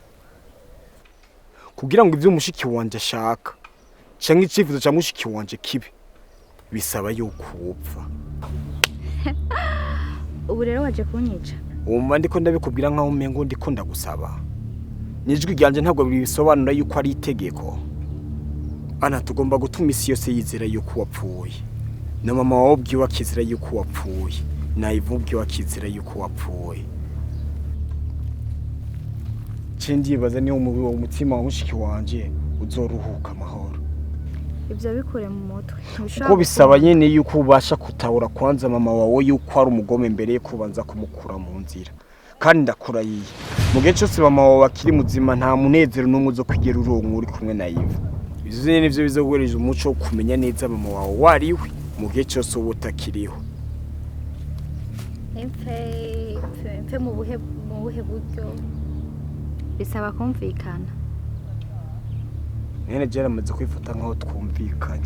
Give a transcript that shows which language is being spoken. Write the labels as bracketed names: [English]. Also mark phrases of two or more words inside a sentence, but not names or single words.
[Rundi] Kugira ngo ibyo mushiki wanje ashaka cyangwa icyifuzo cya mushiki wanje kibe bisaba yuko upfa. ubu rero waje kunyica Umva ndiko ndabikubwira nkaho umengo ndiko ndagusaba. Nijwi ryanje ntabwo bisobanura yuko ari itegeko. Ana tugomba gutuma isi yose yizera yuko wapfuye. Na mama wawe ubwiwe akizera yuko wapfuye. Na Yvan ubwiwe akizera yuko wapfuye. Ndibaza niyo umutima wa mushiki wanje uzoruhuka amahoro. ibyo bikure mu mutwe Kuko bisaba nyene yuko ubasha kutahura kwanza mama wawe yuko ari umugome mbere yo kubanza kumukura mu nzira. Kandi ndakurayiye mu gihe cyose mama wawe akiri muzima nta munezero n'umwe uzo kwigera uronka uri kumwe na Yvan. Bizine nivyo bizoguhereje umuco wo kumenya neza mama wawe wariwe mu gihe cyose uba utakiriho. mpe mu buhe buryo bisaba kumvikana. Nene jera amaze kwifata nkaho twumvikanye.